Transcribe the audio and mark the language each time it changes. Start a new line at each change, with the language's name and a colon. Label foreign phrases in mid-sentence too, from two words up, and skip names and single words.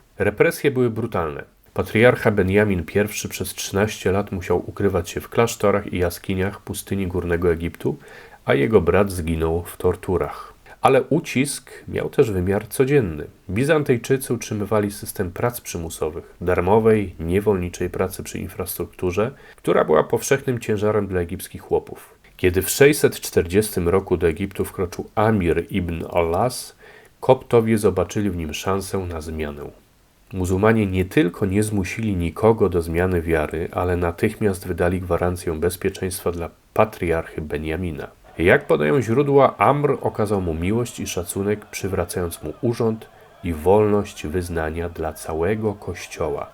Polish: Represje były brutalne. Patriarcha Benjamin I przez 13 lat musiał ukrywać się w klasztorach i jaskiniach pustyni Górnego Egiptu, a jego brat zginął w torturach. Ale ucisk miał też wymiar codzienny. Bizantyjczycy utrzymywali system prac przymusowych, darmowej, niewolniczej pracy przy infrastrukturze, która była powszechnym ciężarem dla egipskich chłopów. Kiedy w 640 roku do Egiptu wkroczył Amir ibn al-As, koptowie zobaczyli w nim szansę na zmianę. Muzułmanie nie tylko nie zmusili nikogo do zmiany wiary, ale natychmiast wydali gwarancję bezpieczeństwa dla patriarchy Benjamina. Jak podają źródła, Amr okazał mu miłość i szacunek, przywracając mu urząd i wolność wyznania dla całego kościoła.